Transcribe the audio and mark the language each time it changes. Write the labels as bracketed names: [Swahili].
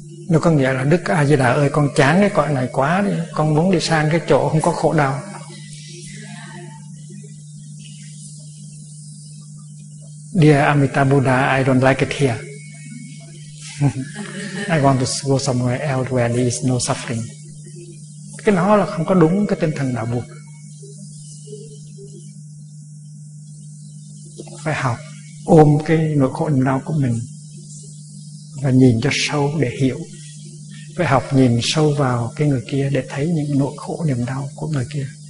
[Vietnamese] Nó có nghĩa là Đức A-di-đà ơi, con chán cái cõi này quá đi, con muốn đi sang cái chỗ không có khổ đau. [English] Dear Amitabha Buddha, I don't like it here. I want to go somewhere else where there is no suffering. [Vietnamese] Cái đó là không có đúng cái tinh thần đạo Phật. Phải học ôm cái nỗi khổ đau của mình và nhìn cho sâu để hiểu. Phải học nhìn sâu vào cái người kia để thấy những nỗi khổ niềm đau của người kia.